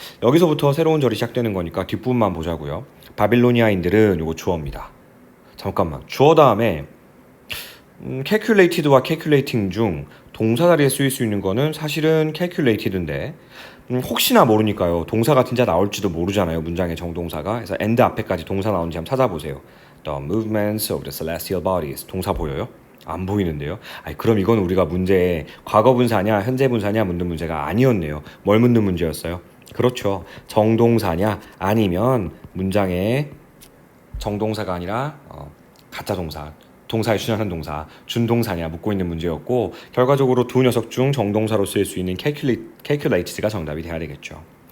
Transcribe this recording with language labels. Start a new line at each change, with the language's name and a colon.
Korean: 여기서부터 새로운 절이 시작되는 거니까 뒷부분만 보자고요. 바빌로니아인들은 요거 주어입니다. 잠깐만, 주어 다음에 calculated와 calculating 중 동사 자리에 쓰일 수 있는 거는 사실은 calculated인데 혹시나 모르니까요. 동사가 진짜 나올지도 모르잖아요. 문장의 정동사가. 그래서 and 앞에까지 동사 나오는지 한번 찾아보세요.
English: The movements of the celestial bodies.
Korean: 동사 보여요? 안 보이는데요. 아니, 그럼 이건 우리가 문제에 과거 분사냐 현재 분사냐 묻는 문제가 아니었네요. 뭘 묻는 문제였어요? 그렇죠. 정동사냐 아니면 문장의 정동사가 아니라 가짜 동사에 준하는 동사, 준동사냐 묻고 있는 문제였고 결과적으로 두 녀석 중 정동사로 쓰일 수 있는 calculated가 정답이 돼야 되겠죠.